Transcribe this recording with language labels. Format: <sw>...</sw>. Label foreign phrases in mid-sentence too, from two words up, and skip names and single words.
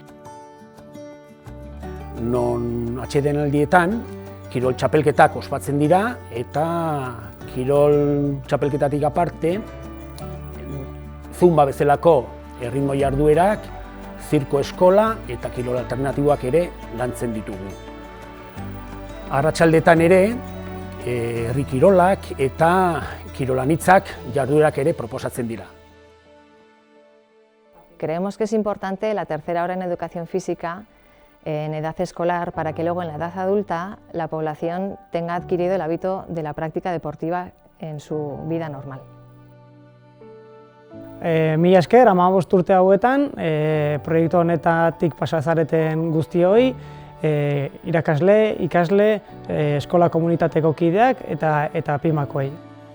<eu>Non atsedenaldietan kirol txapelketak ospatzen dira eta kirol txapelketatik aparte zumba bezalako erritmo jarduerak, zirko eskola eta kirol alternatiboak ere lantzen ditugu. Arratsaldetan ere herri kirolak eta kirolanitzak jarduerak ere proposatzen dira.</eu> <es>Creemos que es importante la tercera hora en educación física en edad escolar para que luego en la edad adulta la población tenga adquirido el hábito de la práctica deportiva en su vida normal.</es> <eu>Mila esker, 15 urte hauetan, proiektu honetatik pasa zareten guztioi, irakasle, ikasle, eskola komunitateko kideak eta pimakoei.</eu>